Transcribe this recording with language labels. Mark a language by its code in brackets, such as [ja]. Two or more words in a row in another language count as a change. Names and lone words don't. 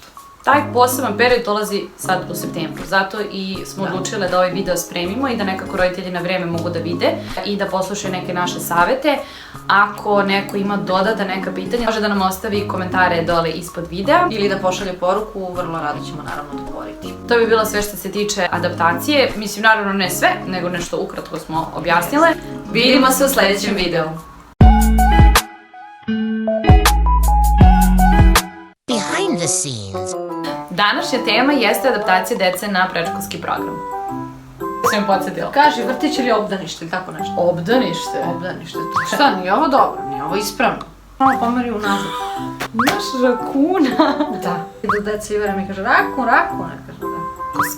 [sr] Taj poseban period dolazi sad u septembru, zato i smo odlučile da ovaj video spremimo i da nekako roditelji na vreme mogu da vide i da poslušaju neke naše savete. Ako neko ima dodata neka pitanja, može da nam ostavi komentare dole ispod videa ili da pošalje poruku, vrlo rado ćemo naravno odgovoriti. To bi bilo sve što se tiče adaptacije, mislim naravno ne sve, nego nešto ukratko smo objasnile. Vidimo se u sljedećem videu. [en] Behind the scenes. [sr] Današnja tema jeste adaptacija dece na predškolski program. Sam podsjetila. Kaži, vrtić ili obdanište ili tako nešto? Obdanište? Obdanište. Šta, nije ovo dobro, nije ovo ispravno. Malo pomeri unazad. Imaš rakuna? Da. Idu deca Ivara mi kaže, rakun, ne kaže da.